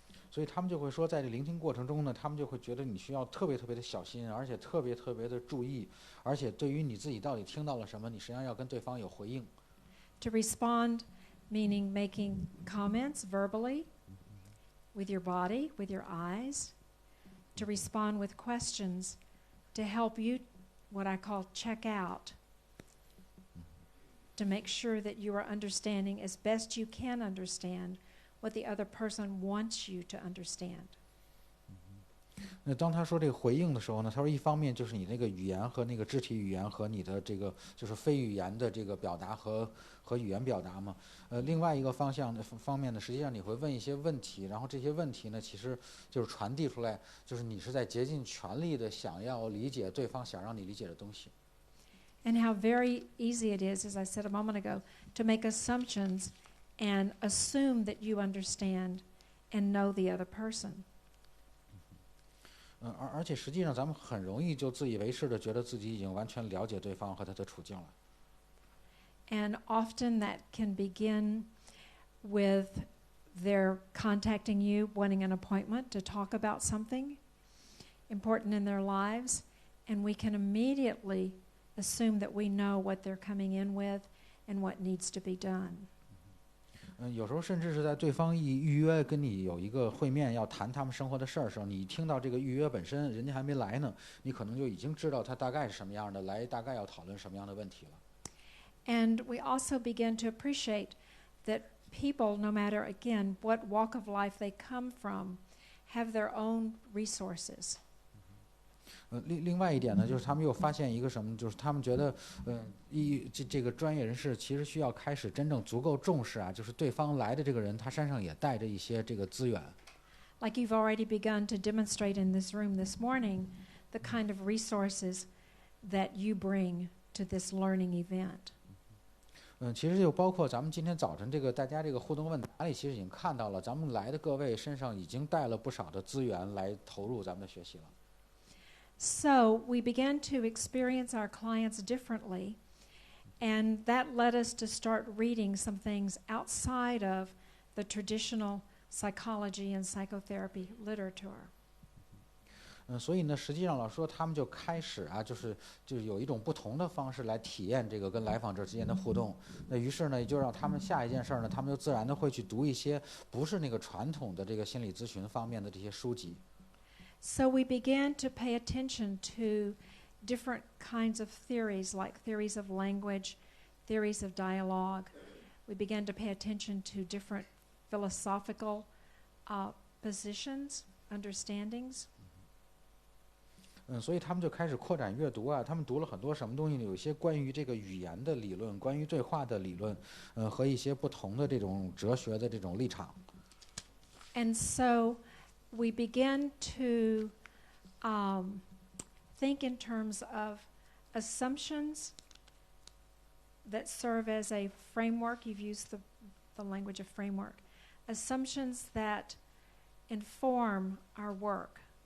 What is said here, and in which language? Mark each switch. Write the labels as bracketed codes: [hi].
[zh] 所以他们就会说，在这聆听过程中呢，他们就会觉得你需要特别的小心，而且特别的注意，而且对于你自己到底听到了什么，你实际上要跟对方有回应。 [en] To respond, meaning making comments verbally, with your body, with your eyes. To respond with questions, to help you, what I call check out. To make sure that you are understanding as best you can understand what the other person wants you to understand. [zh] 那当他说这个回应的时候呢，他说一方面就是你那个语言和那个肢体语言和你的这个就是非语言的这个表达和语言表达嘛。另外一个方面呢，实际上你会问一些问题，然后这些问题呢，其实就是传递出来，就是你是在竭尽全力的想要理解对方想让你理解的东西。 [en] And how very easy it is, as I said a moment ago, to make assumptions and assume that you understand and know the other person. [zh] 而且实际上咱们很容易就自以为是的觉得自己已经完全了解对方和他的处境了。 [en] And often that can begin with their contacting you, wanting an appointment to talk about something important in their lives, and we can immediately assume that we know what they're coming in with and what needs to be done. [zh] 有时候甚至是在对方一预约跟你有一个会面，要谈他们生活的事儿的时候，你听到这个预约本身，人家还没来呢，你可能就已经知道他大概是什么样的，来大概要讨论什么样的问题了。 [en] And we also begin to appreciate that people, no matter, again, what walk of life they come from, have their own resources. [zh] 另外一点呢，就是他们又发现一个什么，就是他们觉得，这个专业人士其实需要开始真正足够重视啊，就是对方来的这个人，他身上也带着一些这个资源。 [en] Like you've already begun to demonstrate in this room this morning, the kind of resources that you bring to this learning event. [zh] 其实就包括咱们今天早晨这个大家这个互动问答里，其实已经看到了，咱们来的各位身上已经带了不少的资源来投入咱们的学习了。 [en] So we began to experience our clients differently, and that led us to start reading some things outside of the traditional psychology and psychotherapy literature. [zh] 所以呢，实际上老师说他们就开始啊，就是有一种不同的方式来体验这个跟来访者之间的互动。那于是呢，就让他们下一件事儿呢，他们就自然的会去读一些不是那个传统的这个心理咨询方面的这些书籍。 [en] So we began to pay attention to different kinds of theories, like theories of language, theories of dialogue. We began to pay attention to different philosophical positions, understandings. [zh] 所以他们就开始扩展阅读啊，他们读了很多什么东西呢？有一些关于这个语言的理论，关于对话的理论，和一些不同的这种哲学的这种立场。 [en] And so we began to think in terms of assumptions that serve as a framework. You've used the language of framework. Assumptions that inform our work.